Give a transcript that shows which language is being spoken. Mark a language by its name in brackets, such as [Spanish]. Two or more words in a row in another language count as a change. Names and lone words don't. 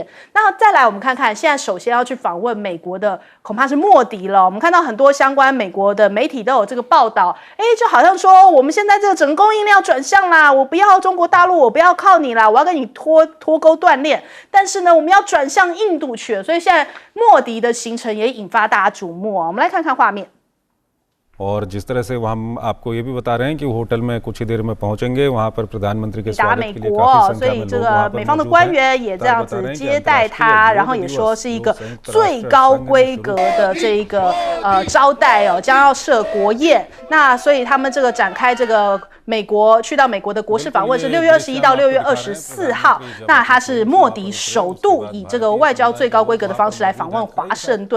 [Chinese] 那再来我们看看现在首先要去访问美国的恐怕是莫迪了。我们看到很多相关美国的媒体都有这个报道就好像说我们现在这个整个供应链要转向啦，我不要中国大陆，我不要靠你啦，我要跟你脱钩断链，但是呢我们要转向印度去了，所以现在莫迪的行程也引发大家瞩目我们来看看画面。 [Hindi] और जिस तरह से हम आपको ये भी बता रहे हैं कि होटल में कुछ ही देर में पहुंचेंगे, वहां पर प्रधानमंत्री के स्वागत के लिए काफी संख्या में लोग वहां पर मौजूद हैं। [Chinese] 美方的官员也这样子接待他，然后也说是一个最高规格的这个招待将要设国宴。那所以他们这个展开这个去到美国的国事访问是6月21到6月24号。那他是莫迪首度以这个外交最高规格的方式来访问华盛顿。